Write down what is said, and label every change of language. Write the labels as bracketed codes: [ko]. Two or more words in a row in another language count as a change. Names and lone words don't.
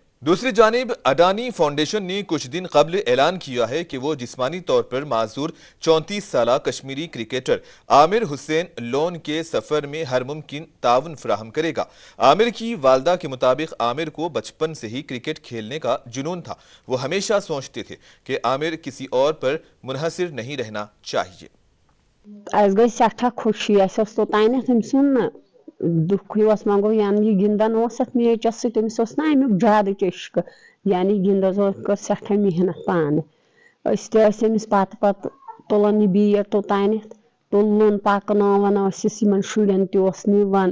[ur] دوسری جانب اڈانی فاؤنڈیشن نے کچھ دن قبل اعلان کیا ہے کہ وہ جسمانی طور پر معذور 34 سالہ کشمیری کرکٹر عامر حسین لون کے سفر میں ہر ممکن تعاون فراہم کرے گا۔ عامر کی والدہ کے مطابق عامر کو بچپن سے ہی کرکٹ کھیلنے کا جنون تھا۔ وہ ہمیشہ سوچتے تھے کہ عامر کسی اور پر منحصر نہیں رہنا چاہیے۔ [ks] اس گئی سٹھا خوشی، اس توتانیتھ أمۍ سُنٛد دُکھ ہیوٗ منگو یعنی یہ گِنٛدان اوس اتھ میچس سۭتۍ أمِس اوس نا امیُک زیادٕ چسکہٕ، یعنی گِنٛدس کٔر سٹھاہ محنت پانہٕ۔ أسۍ تہِ ٲسۍ أمِس پتہٕ تُلان یہِ بیٹ توتانیتھ، تُلُن پکناوان ٲسِس یِمن شُرٮ۪ن تہِ اوس نِوان۔